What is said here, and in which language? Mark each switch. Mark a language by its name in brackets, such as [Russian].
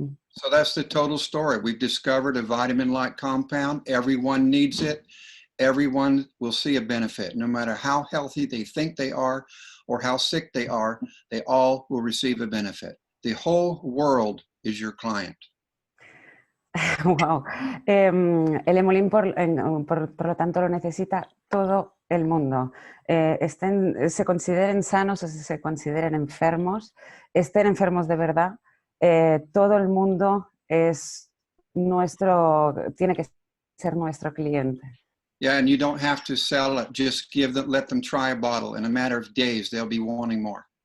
[English] So that's the total story. We've discovered a vitamin-like compound. Everyone needs it. Everyone will see a benefit. No matter how healthy they think they are or how sick they are, they all will receive a benefit. The whole world is your client. Wow. [Spanish] El Emulin, por lo tanto, lo necesita todo el mundo. Se consideren sanos o se consideren enfermos, estén enfermos de verdad, todo el mundo tiene que ser nuestro cliente. [English] Yeah, and you don't have to sell it. Just let them try a bottle. In a matter of days, they'll be wanting more.